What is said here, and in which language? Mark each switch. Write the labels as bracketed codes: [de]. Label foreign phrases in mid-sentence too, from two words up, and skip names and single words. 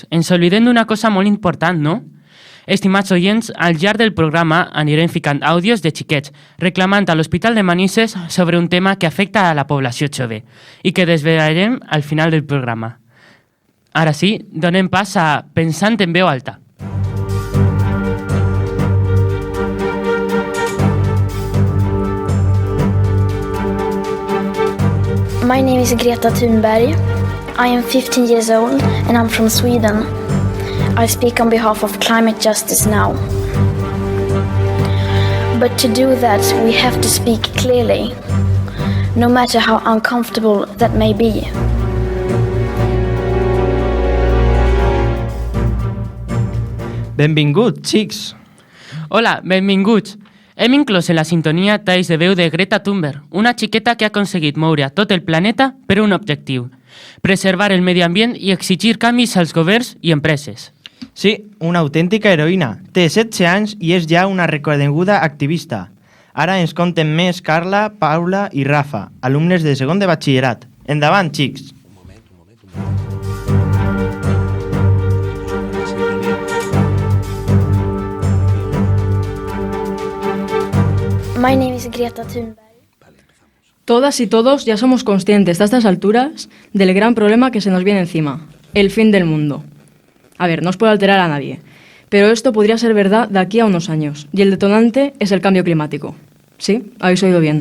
[ca] Ens oblidem d'una cosa molt important, no? Estimats oients, al llarg del programa anirem ficant àudios de xiquets reclamant a l'Hospital de Manises sobre un tema que afecta a la població jove i que desvelarem al final del programa. Ara sí, donem pas a Pensant en veu alta. [en] My name is Greta Thunberg. I am 15 years old and I'm from Sweden. I speak on behalf of climate justice now. But to do that, we have to speak clearly, no matter how uncomfortable that may be. [ca] Benvinguts, xics! Hola, benvinguts! Hem inclòs en la sintonia talls de veu de Greta Thunberg, una xiqueta que ha aconseguit moure a tot el planeta per un objectiu: preservar el medi ambient i exigir canvis als governs i empreses. Sí, una autèntica heroïna. Té 16 anys i és ja una reconeguda activista. Ara ens conten més Carla, Paula i Rafa, alumnes de segon de batxillerat. Endavant, xics! [en] My name is Greta Thunberg. [es] Todas y todos ya somos conscientes a estas alturas del gran problema que se nos viene encima, el fin del mundo. A ver, no os puede alterar a nadie, pero esto podría ser verdad de aquí a unos años, y el detonante es el cambio climático. Sí, habéis oído bien.